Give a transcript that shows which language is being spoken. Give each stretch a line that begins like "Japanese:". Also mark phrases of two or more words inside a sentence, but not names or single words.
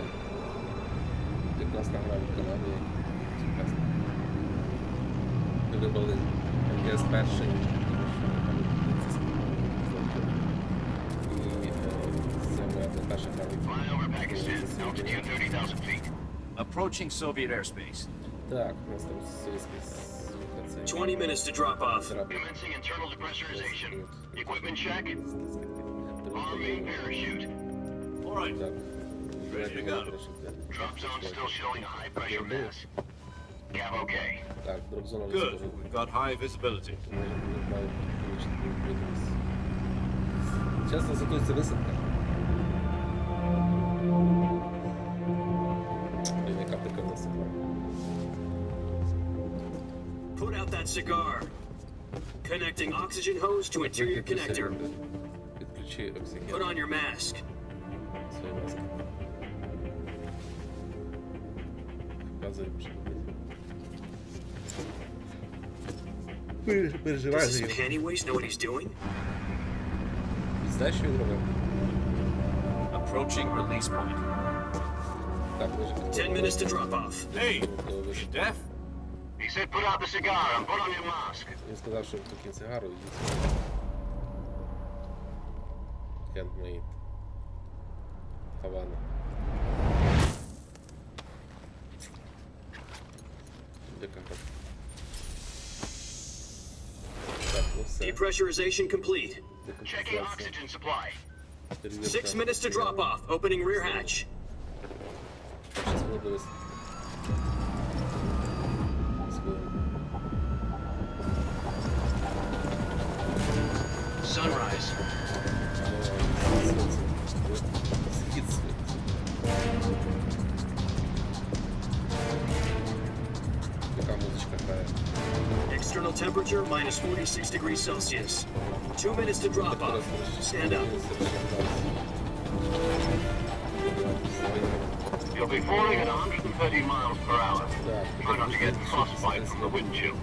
Ukrainian: Прекрасна гра в Канаді. Прекрасно. Ми вибрали МГС перший. І це моя перша гра.
English: Approaching Soviet airspace.
Ukrainian: Так, у нас там совєтський
English: 20 minutes to drop off. Commencing internal depressurization. Equipment check. Arming parachute. All right. Ready to go. Drop zone still showing a high pressure mass. Cap okay.
Ukrainian: Так, дроп-зона
English: Good. We've got high visibility.
Ukrainian: Зараз нас готується висадка. Яка прикольна сипла.
English: Put out that cigar. Connecting oxygen hose to interior connector.
Ukrainian: Підключи оксиген.
English: Put on your mask.
Ukrainian: Свої маски. Показує, що робити. Переживай
English: Does
Ukrainian: за
English: this
Ukrainian: його.
English: Pennywise know what he's doing?
Ukrainian: Знаєш, що він робив?
English: Approaching release point.
Ukrainian: Так, ми ж
English: 10 minutes to drop off. Hey, you deaf? He said put out the cigar and put on your mask.
Ukrainian: Він сказав, що покинь цигару і їсть.
English: Handmade.
Ukrainian: Havana. Яка гра? Так, ну все.
English: Depressurization complete. Checking oxygen supply. 6 minutes to drop off. Opening rear hatch.
Ukrainian: Щас воно дивись.
English: Sunrise.
Ukrainian: Схід світ. Яка музичка грає?
English: External temperature minus 46 degrees Celsius. 2 minutes to drop off. Stand up. You'll be falling at 130 miles per hour. Try not to get frostbite from the wind chill.